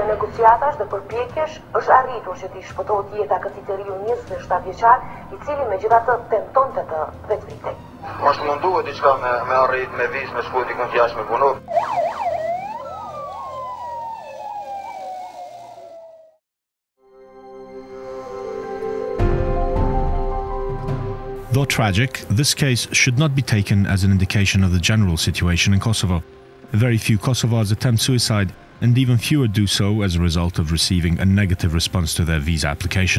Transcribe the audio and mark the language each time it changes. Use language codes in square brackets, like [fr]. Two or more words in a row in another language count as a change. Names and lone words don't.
[sq] negociatash dhe përpjekjesh është arritur që t'i shpëtohet jeta këtij të riu 27 vjeçar, I cili megjithatë tentonte të vetvritej. Është munduar diçka me arrit me vizë me shkoj dikun jashtë me punu. [en] Though tragic, this case should not be taken as an indication of the general situation in Kosovo. Very few Kosovars attempt suicide, and even fewer do so as a result of receiving a negative response to their visa application.